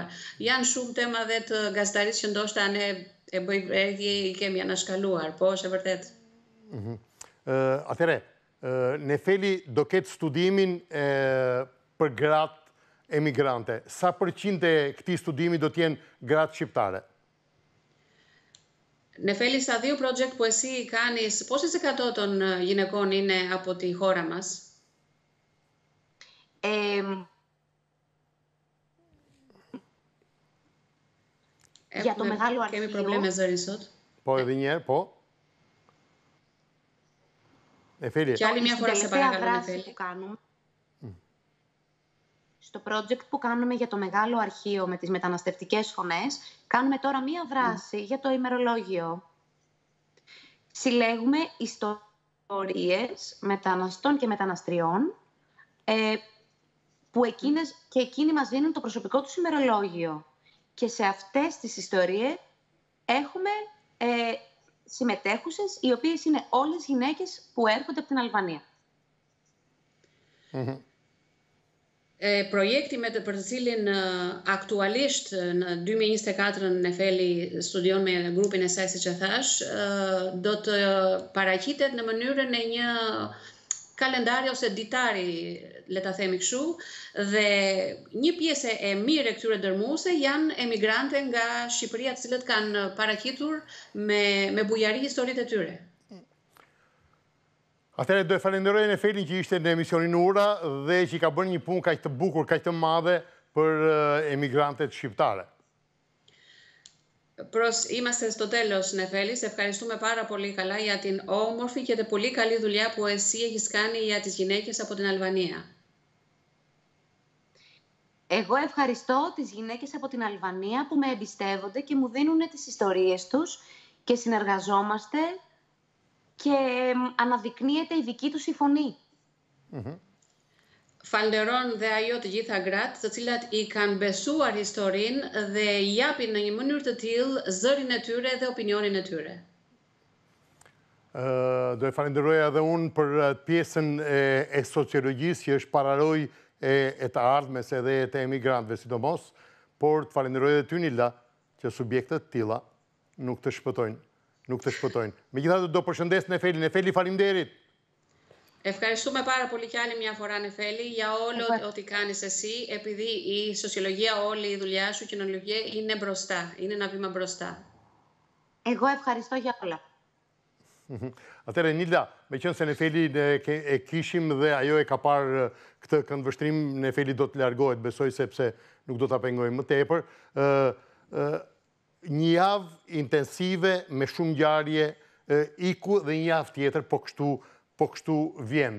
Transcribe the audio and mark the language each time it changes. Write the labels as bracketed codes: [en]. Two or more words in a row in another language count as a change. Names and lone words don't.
[sq] Janë shumë tema dhe të gazetarisë që ndoshta ne i kemi anashkaluar, po është e vërtet. Atëre, Nefeli do ketë studimin për gratë emigrante. Sa përqind e këtij studimi do t'jenë gratë shqiptare? Nefeli, [el] στα δύο project που εσύ κάνεις, πόσες εκατό των γυναικών είναι από τη χώρα μας? Για το μεγάλο αρχείο... [sq] Kemi probleme zëri sot. Po, edhe njerë, po. Nefeli. [el] Και άλλη μια φορά σε παρακαλώ, Νεφέλη. Στο project που κάνουμε για το μεγάλο αρχείο με τις μεταναστευτικές φωνές, κάνουμε τώρα μία δράση για το ημερολόγιο. Συλλέγουμε ιστορίες μεταναστών και μεταναστριών που εκείνοι μας δίνουν το προσωπικό τους ημερολόγιο. Και σε αυτές τις ιστορίες έχουμε συμμετέχουσες, οι οποίες είναι όλες γυναίκες που έρχονται από την Αλβανία. [sq] Projekti për të cilin aktualisht në 2024 Nefeli studion me grupin e saj, siç e thash, do të paraqitet në mënyrën e një kalendari ose ditari, le ta themi kështu, dhe një pjesë e mirë e këtyre dërmuese janë emigrante nga Shqipëria, të cilët kanë paraqitur me bujari historitë e tyre. Atëherë do e falenderoj Nefelin që ishte në emisionin Ura dhe që ka bërë një punë kaq të bukur, kaq të madhe për emigrantet shqiptare. [el] Είμαστε στο τέλος, Νεφέλη. Σε ευχαριστούμε πάρα πολύ καλά για την όμορφη και πολύ καλή δουλειά που εσύ έχεις κάνει για τις γυναίκες από την Αλβανία. Εγώ ευχαριστώ τις γυναίκες από την Αλβανία που με εμπιστεύονται και μου δίνουν τις ιστορίες τους και συνεργαζόμαστε και αναδεικνύεται η δική τους η φωνή. [sq] Falderon dhe ajo të gjitha gratë të cilat i kanë besuar historinë dhe i japin në një mënyrë të tillë zërin e tyre dhe opinionin e tyre. Do e falenderoja edhe unë për pjesën e sociologjisë që është paraloj e të ardhmes edhe e të emigrantëve sidomos, por të falenderoj edhe ty, Nilda, që subjektet tilla nuk të shpëtojnë. Megjithatë do përshëndes Nefelin. Nefeli, faleminderit. [el] Ευχαριστούμε πάρα πολύ κι άλλη μια φορά, Νεφέλη, για όλο ό,τι κάνεις εσύ, επειδή η σοσιολογία, όλη η δουλειά σου, η κοινωνιολογία είναι μπροστά, είναι ένα βήμα μπροστά. Εγώ ευχαριστώ για όλα. [sq] Atëre, Nilda, me qënë se Nefeli e kishim dhe ajo e ka parë këtë këndvështrim, Nefeli do të largohet, besoj sepse nuk do të pengojmë më tepër. Një javë intensive me shumë ngjarje iku dhe një javë tjetër, po kështu vjen.